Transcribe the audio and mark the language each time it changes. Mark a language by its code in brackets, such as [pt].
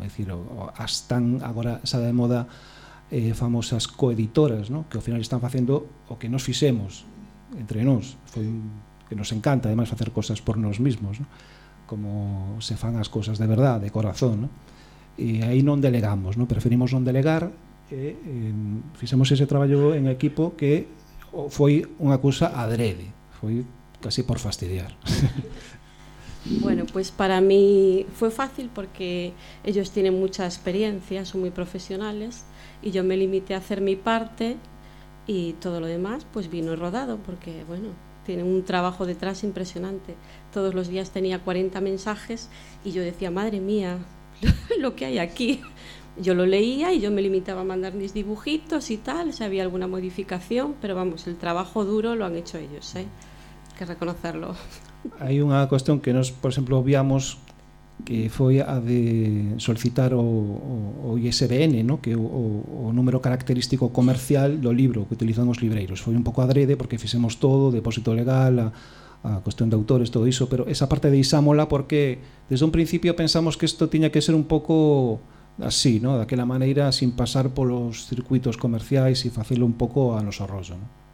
[gl] É dicir, están agora xa de moda famosas coeditoras, ¿no?, que ao final están facendo o que nos fixemos entre nós, foi que nos encanta además facer cosas por nós mesmos, ¿no?, como se fan as cosas de verdade, de corazón, ¿no? E aí non delegamos, ¿no?, preferimos non delegar que fixemos ese traballo en equipo que foi unha cousa adrede, foi casi por fastidiar. [es] Bueno, pues para mí fue fácil porque ellos tienen mucha experiencia, son muy profesionales y yo me limité a hacer mi parte y todo lo demás pues vino rodado porque, bueno, tienen un trabajo detrás impresionante. Todos los días tenía 40 mensajes y yo decía, madre mía, lo que hay aquí. Yo lo leía y yo me limitaba a mandar mis dibujitos y tal, si había alguna modificación, pero vamos, el trabajo duro lo han hecho ellos, ¿eh? Hay que reconocerlo. [gl] Hai unha cuestión que nos, por exemplo, obviamos, que foi a de solicitar o ISBN, ¿no?, que o número característico comercial do libro que utilizan os libreiros. Foi un pouco adrede porque fixemos todo, depósito legal, a cuestión de autores, todo iso, pero esa parte deixámola porque desde un principio pensamos que isto tiña que ser un pouco así, ¿no?, daquela maneira, sin pasar polos circuitos comerciais e facelo un pouco a noso rollo, ¿no?